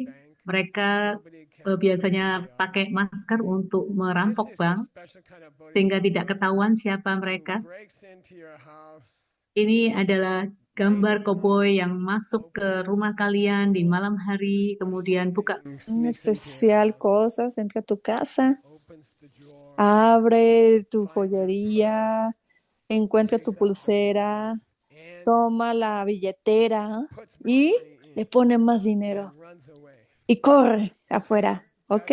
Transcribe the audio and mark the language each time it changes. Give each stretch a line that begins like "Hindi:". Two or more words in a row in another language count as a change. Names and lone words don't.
Indonesian: Mereka biasanya pakai masker untuk merampok bank sehingga tidak ketahuan siapa mereka. Ini adalah gambar cowboy yang masuk ke rumah kalian di malam hari, kemudian buka
Spanish: especial cosas, entra a tu casa, abre tu joyería, encuentra tu pulsera, toma la billetera y le pone más dinero y corre afuera, ¿ok?